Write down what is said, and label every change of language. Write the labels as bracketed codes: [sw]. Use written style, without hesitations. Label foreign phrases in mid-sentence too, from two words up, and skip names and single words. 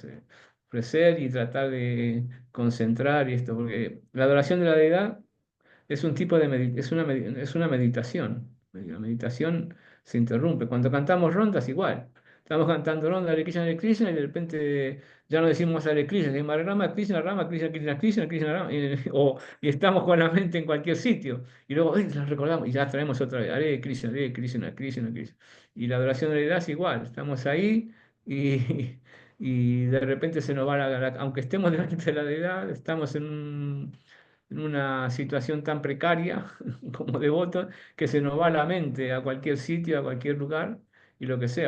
[es] Ofrecer y tratar de concentrar y esto, porque la adoración de la deidad es un tipo de es una meditación. La meditación se interrumpe. Cuando cantamos rondas, igual. Estamos cantando ronda Hare Krishna y de repente ya no decimos Hare Krishna, decimos Hare Rama, Krishna, Krishna, Krishna, Krishna, Rama, y estamos con la mente en cualquier sitio. Y luego la recordamos y ya traemos otra vez Hare Krishna, Hare Krishna, Krishna, Krishna. Y la adoración de la deidad es igual. Estamos ahí y, y de repente se nos va aunque estemos delante de la deidad, estamos en una situación tan precaria como devotos que se nos va la mente a cualquier sitio, a cualquier lugar y lo que sea.